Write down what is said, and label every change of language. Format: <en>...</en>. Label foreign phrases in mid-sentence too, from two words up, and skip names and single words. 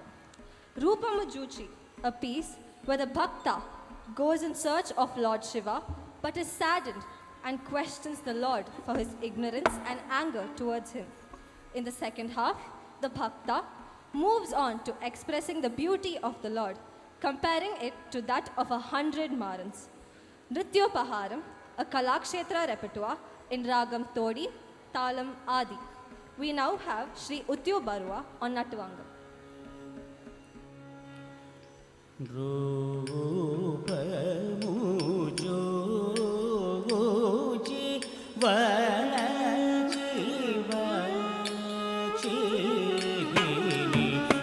<en>Rupamujuchi, a piece where the Bhakta goes in search of Lord Shiva but is saddened and questions the Lord for his ignorance and anger towards him. In the second half, the Bhakta moves on to expressing the beauty of the Lord, comparing it to that of 100 Marans. Nrityopaharam, a Kalakshetra repertoire in Ragam Todi, Talam Adi. We now have Sri Utyu Barua on Natuvangam. Rupamujoji Vajivachini</en>